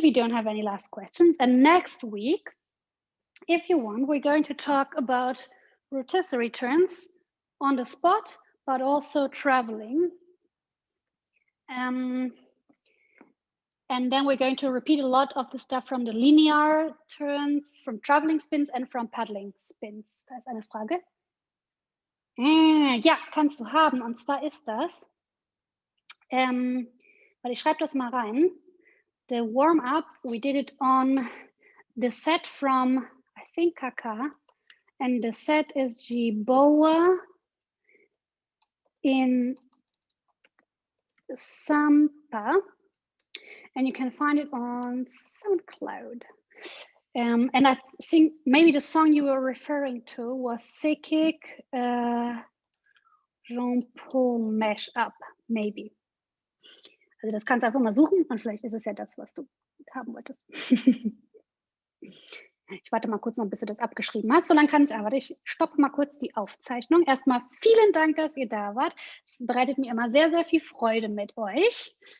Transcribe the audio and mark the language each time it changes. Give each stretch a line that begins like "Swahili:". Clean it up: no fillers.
English: We don't have any last questions. And next week, if you want, we're going to talk about rotisserie turns on the spot, but also traveling. And then we're going to repeat a lot of the stuff from the linear turns, from traveling spins and from paddling spins.
German: Da ist eine Frage. Ja, kannst du haben. Und zwar ist das, weil ich schreibe das mal rein.
English: The warm-up, we did it on the set from, I think, Kaka. And the set is Jiboa in Sampa. And you can find it on SoundCloud. And I think maybe the song you were referring to was Sekik Jean-Paul Mashup, maybe.
German: Also das kannst du einfach mal suchen und vielleicht ist es ja das, was du haben wolltest. Ich warte mal kurz noch, bis du das abgeschrieben hast. So lange kann ich aber. Ich stoppe mal kurz die Aufzeichnung. Erstmal vielen Dank, dass ihr da wart. Es bereitet mir immer sehr, sehr viel Freude mit euch.